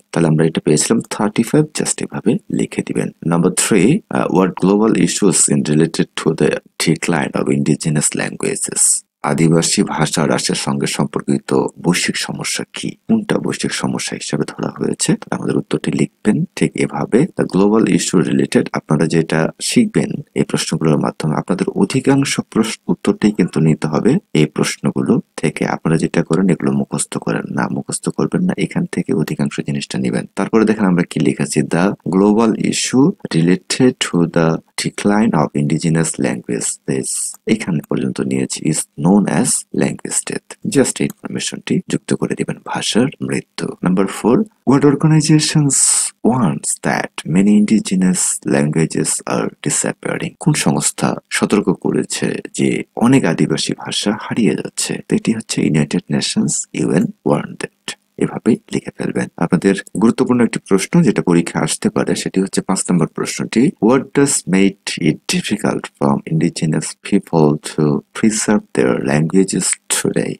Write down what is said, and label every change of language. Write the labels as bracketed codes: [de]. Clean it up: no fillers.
[bn] তাহলে আমরা এটা পেয়েছিলাম 35, জাস্ট এভাবে লিখে দিবেন। [en] Number 3, what global issues in related to the decline of indigenous languages? [bn] আদিবাসী ভাষা হ্রাসের সঙ্গে সম্পর্কিত বৈশ্বিক সমস্যা কি, কোনটা বৈশ্বিক সমস্যা হিসেবে ধরা হয়েছে। আমাদের উত্তরটি লিখবেন ঠিক এভাবে, [en] The global issue related. [bn] আপনারা যেটা শিখবেন এই প্রশ্নগুলোর মাধ্যমে, আপনাদের অধিকাংশ উত্তরটাই কিন্তু নিতে হবে এই প্রশ্নগুলো থেকে। আপনারা যেটা করেন এগুলো মুখস্থ করবেন না, এখান থেকে অধিকাংশ জিনিসটা নেবেন। তারপরে দেখেন আমরা কি লিখেছি, [en] the global issue related to the decline of indigenous language, [bn] এখানে পর্যন্ত নিয়েছি, [en] is known as language death। [bn] Just এই ইনফরমেশনটি যুক্ত করে দিবেন, ভাষার মৃত্যু। [en] Number 4, what organizations wants that many indigenous languages are disappearing? [bn] কোন সংস্থা সতর্ক করেছে যে অনেক আদিবাসী ভাষা হারিয়ে যাচ্ছে? এটি হচ্ছে United Nations, [en] UN warned that। [bn] এভাবে লিখে ফেলবেন। আপনাদের গুরুত্বপূর্ণ একটি প্রশ্ন যেটা পরীক্ষা আসতে পারে সেটি হচ্ছে 5 নম্বর প্রশ্নটি, [en] What does make it difficult for indigenous people to preserve their languages today?